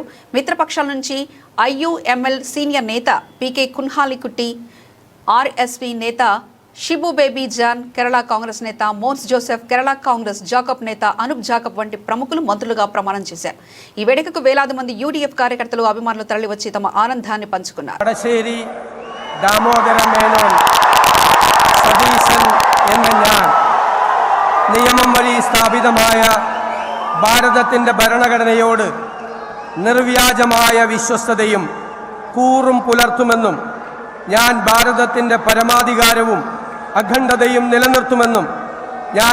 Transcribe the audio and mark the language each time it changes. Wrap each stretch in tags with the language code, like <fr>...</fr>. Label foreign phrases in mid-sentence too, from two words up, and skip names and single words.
<te>మిత్రపక్షాల నుంచి ఐయుఎంఎల్ సీనియర్ నేత పీకే కున్హాలికుట్టి, ఆర్ఎస్పీ నేత షిబు బేబీ జాన్, కేరళ కాంగ్రెస్ నేత మోన్స్ జోసెఫ్, కేరళ కాంగ్రెస్ జాకబ్ నేత అనూప్ జాకబ్ వంటి ప్రముఖులు మంత్రులుగా ప్రమాణం చేశారు. ఈ వేడుకకు వేలాది మంది యూడీఎఫ్ కార్యకర్తలు, అభిమానులు తరలివచ్చి తమ ఆనందాన్ని పంచుకున్నారు.</te> <ml>വടശ്ശേരി ദാമോദര മേനോൻ സതീശൻ എന്ന ഞാൻ നിയമം വഴി സ്ഥാപിതമായ ഭാരതത്തിൻ്റെ ഭരണഘടനയോട് നിർവ്യാജമായ വിശ്വസ്തതയും കൂറും പുലർത്തുമെന്നും ഞാൻ ഭാരതത്തിൻ്റെ പരമാധികാരവും അഖണ്ഡതയും നിലനിർത്തുമെന്നും ഞാൻ</ml>